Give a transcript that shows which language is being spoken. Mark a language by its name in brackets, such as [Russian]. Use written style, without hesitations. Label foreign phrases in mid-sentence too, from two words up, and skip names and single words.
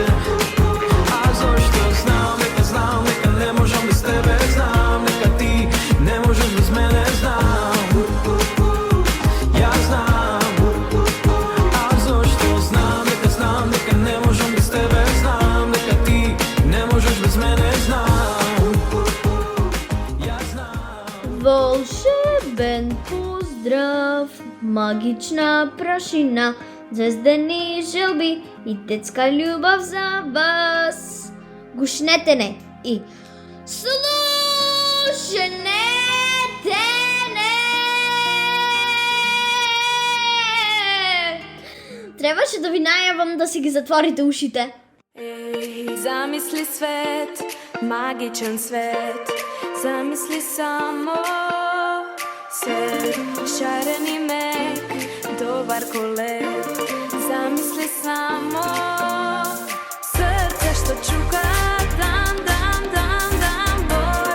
[Macedonian] А зашто знам нека не можем без тебе, знам нека ти не можеш без мене, знам. Ја знам. А зашто знам нека не можем без тебе, знам нека ти не можеш без мене, знам. Ја знам. Волшебен поздрав, магична прашина, звездени желби и детска љубов за вас. Гушнете не и слушнете не. Требаше да ви најавам да си ги затворите ушите. Замисли свет, магичан свет, замисли само свет, шарени мек, добар ко лед, замисли само срце што чука, дам, дам, дам, дам, бори